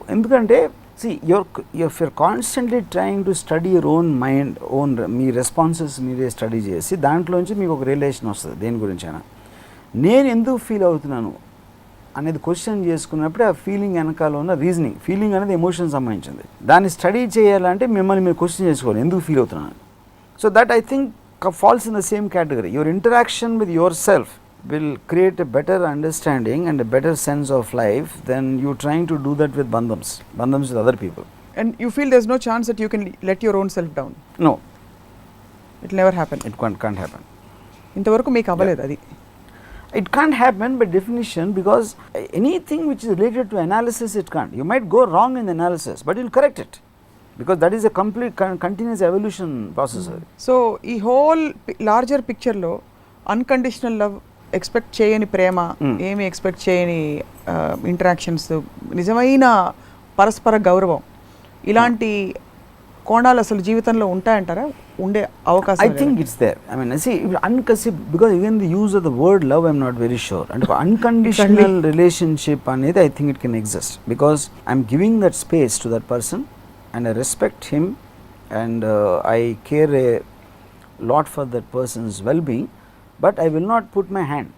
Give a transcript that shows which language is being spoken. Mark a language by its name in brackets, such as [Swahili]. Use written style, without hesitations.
[Telugu] ఎందుకంటే [English] you're constantly trying to study your own mind, [Telugu] మీ responses మీరే study చేసి దాంట్లోంచి మీకు ఒక రిలేషన్ వస్తుంది. దేని గురించైనా నేను ఎందుకు ఫీల్ అవుతున్నాను అనేది క్వశ్చన్ చేసుకున్నప్పుడే ఆ ఫీలింగ్ వెనకాల ఉన్న రీజనింగ్, ఫీలింగ్ అనేది ఎమోషన్ సంబంధించింది. దాన్ని స్టడీ చేయాలంటే మిమ్మల్ని మీరు క్వశ్చన్ చేసుకోవాలి, ఎందుకు ఫీల్ అవుతున్నాను. [English] So that I think falls in the same category. Your interaction with yourself will create a better understanding and a better sense of life than you trying to do that with bandhams with other people. And you feel there's no chance that you can let your own self down? No, it will never happen. It can't happen. [Telugu] ఇంతవరకు మీకు అవ్వలేదు అది? [English] It can't happen by definition, because anything which is related to analysis, it can't. You might go wrong in the analysis, but you'll correct it, because that is a complete continuous evolution process. [Telugu] So ఈ whole larger పిక్చర్లో unconditional love, expect చేయని ప్రేమ, ఏమి expect చేయని interactions, నిజమైన పరస్పర గౌరవం, ఇలాంటి కోణాలు అసలు జీవితంలో ఉంటాయంటారా? ఉండే అవకాశం? [English] I think it's there. I mean, see, because even the use of the word love, I'm not very sure. And unconditional relationship anedi, I think it can exist, because I'm giving that space to that person and I respect him, and I care a lot for that person's well-being, but I will not put my hand.